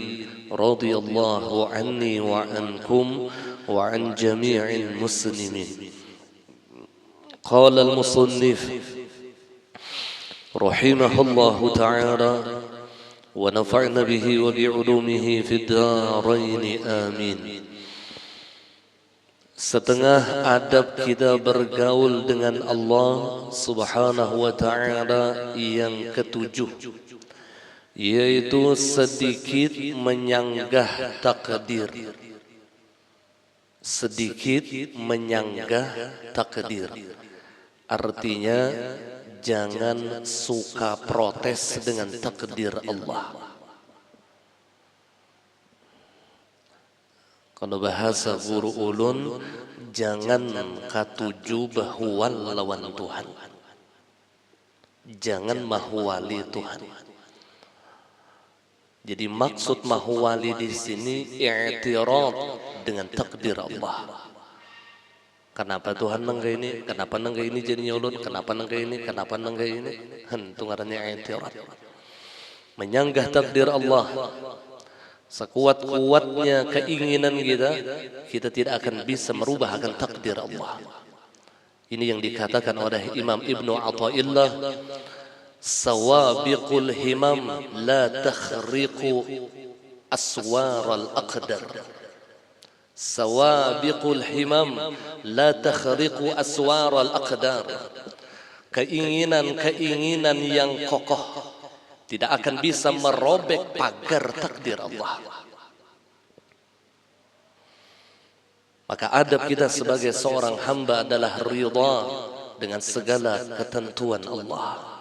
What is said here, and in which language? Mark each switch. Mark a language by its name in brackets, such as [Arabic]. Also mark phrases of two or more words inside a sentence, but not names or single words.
[Arabic] رضي الله عني وعنكم وعن جميع المسلمين. قال المصنف رحمه الله تعالى ونفعنا به وبعلومه في الدارين آمين. [Indonesian] Setengah adab kita bergaul dengan Allah [Arabic] سبحانه وتعالى [Indonesian] yang ketujuh, yaitu sedikit menyanggah takdir. Sedikit menyanggah takdir artinya jangan suka protes dengan takdir Allah. [Banjar] Kalau bahasa guru ulun, jangan katuju bahwa lawan Tuhan, jangan mahwali Tuhan. [Indonesian] Jadi maksud mahwali di sini i'tirad dengan takdir Allah. [Banjar] Kenapa Tuhan nangga ini? Kenapa nangga ini jadi nyolot? Kenapa nangga ini? Kenapa nangga ini? Itu ngarannya i'tirad. [Indonesian] Menyanggah takdir Allah. Sekuat-kuatnya keinginan kita tidak akan bisa merubah akan takdir Allah. Ini yang dikatakan oleh Imam Ibnu Athaillah, [Arabic] سوابق الهمم لا تخرق أسوار الأقدار. سوابق الهمم لا تخرق أسوار الأقدار. [Indonesian] Keinginan-keinginan yang kokoh tidak akan bisa merobek pagar takdir Allah. Maka adab kita sebagai seorang hamba adalah ridha dengan segala ketentuan Allah.